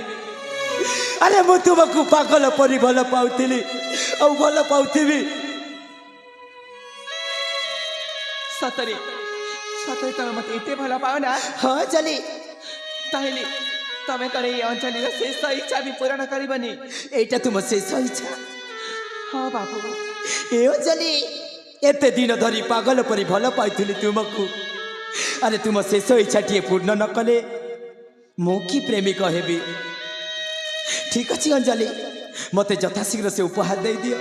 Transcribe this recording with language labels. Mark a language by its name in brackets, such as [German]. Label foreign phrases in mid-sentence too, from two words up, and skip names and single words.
[Odia] ଆରେ ମୁଁ ତୁମକୁ ପାଗଳ ପରି ଭଲ ପାଉଥିଲି ଆଉ ଭଲ ପାଉଥିବି। ସତରେ ସତରେ ତମେ ମୋତେ ଏତେ ଭଲ ପାଅ ନା? ହଁ ଅଞ୍ଜଳି, ତାହେଲେ ତମେ କ'ଣ ଏଇ ଅଞ୍ଜଳିର ଶେଷ ଇଚ୍ଛା ବି ପୂରଣ କରିବନି? [Bangla] এইটা তোমার শেষ ইচ্ছা? [Odia] ହଁ ବାବୁ, ଏ ଅଞ୍ଜଳି ଏତେ ଦିନ ଧରି ପାଗଳ ପରି ଭଲ ପାଇଥିଲି ତୁମକୁ। ଆରେ ତୁମ ଶେଷ ଇଚ୍ଛାଟିଏ ପୂର୍ଣ୍ଣ ନ କଲେ ମୁଁ କି ପ୍ରେମିକ ହେବି? ଠିକ ଅଛି ଅଞ୍ଜଳି, ମୋତେ ଯଥାଶୀଘ୍ର ସେ ଉପହାର ଦେଇଦିଅ।